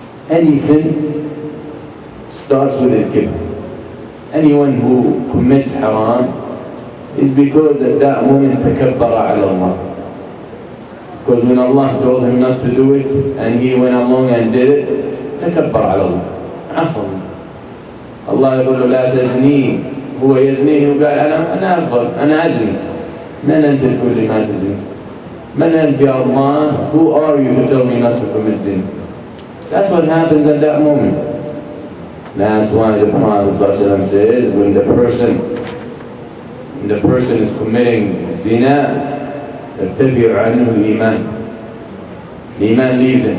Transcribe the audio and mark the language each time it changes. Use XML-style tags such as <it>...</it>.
<en>Any sin starts with al-kibr. Anyone who commits haram is because at that moment</en> <ar>تكبر على الله.</ar> <en>Because when Allah told him not to do it and he went along and did it,</en> <ar>تكبر على الله، عصى الله. الله يقول له لا تزني، هو يزني وقال أنا أفضل، أنا أزني. من أنت تقول لي ما تزني؟ من أنت يا الله؟</ar> <en>Who are you to tell me not to commit sin? That's what happens at that moment. That's why the Prophet ﷺ says, when the person is committing zina,</en> <ar>يرتفع عنه الإيمان.</ar> <en>الإيمان leaves him.</en>